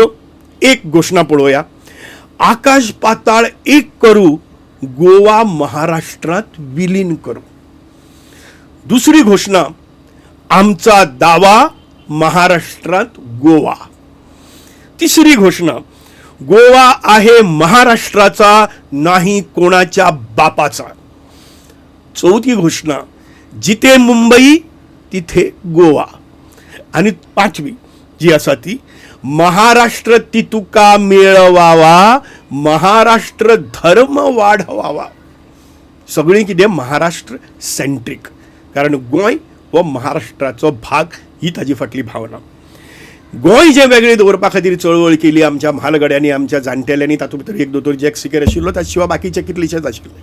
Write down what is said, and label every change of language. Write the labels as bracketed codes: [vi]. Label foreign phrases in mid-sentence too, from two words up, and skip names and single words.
[kok] एक घोशणा पळोवया, [mr] आकाश पाताळ एक करू, गोवा महाराष्ट्रांत विलीन करू. दुसरी घोशणा, आमचा दावा महाराष्ट्रांत गोवा. तिसरी घोशणा, गोवा आहे महाराष्ट्राचा नाही कोणाच्या बापाचा. चौथी घोषणा, जिथे मुंबई तिथे गोवा. आणि पाचवी जी आसा ती, महाराष्ट्र ती तुका मिळवावा, महाराष्ट्र धर्म वाढवावा. [kok] सगळीं कितें महाराष्ट्र सेंट्रीक, कारण गोंय हो महाराष्ट्राचो भाग ही ताजी फाटली भावना. गोंय जे वेगळें दवरपा खातीर चळवळ केली आमच्या म्हालगड्यांनी, आमच्या जाणटेल्यांनी, तातूंत भितर एक दोतोर जॅक सिकेर आशिल्लो, ताचे शिवाय बाकीचे कितलेशेच आशिल्ले.